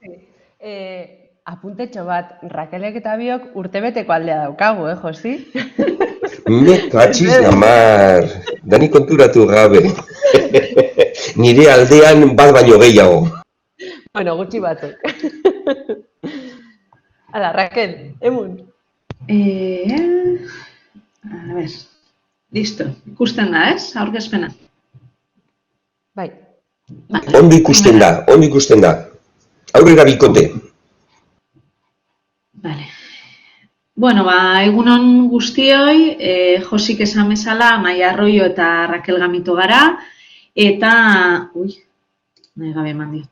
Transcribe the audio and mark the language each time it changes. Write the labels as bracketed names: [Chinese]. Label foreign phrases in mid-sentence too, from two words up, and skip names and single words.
[Basque] Apuntetxo bat, Rakelek eta biok urtebeteko aldea daukagu, Josi? Mekatxiz gamar, dani konturatu gabe. Nire aldean bat baino gehiago. Bueno, gutxi batzuk. Hala, Rakel, emun. [Spanish] A ver, listo. [Basque] Ikusten da, ez? Aurkezpena. Bai. Ondo ikusten da. Aurrera bikote. Vale. Bueno, egunon guztioi, Josik esan bezala, Amaia Arroyo eta Rakel Gamito gara, eta, nahi gabe eman dio.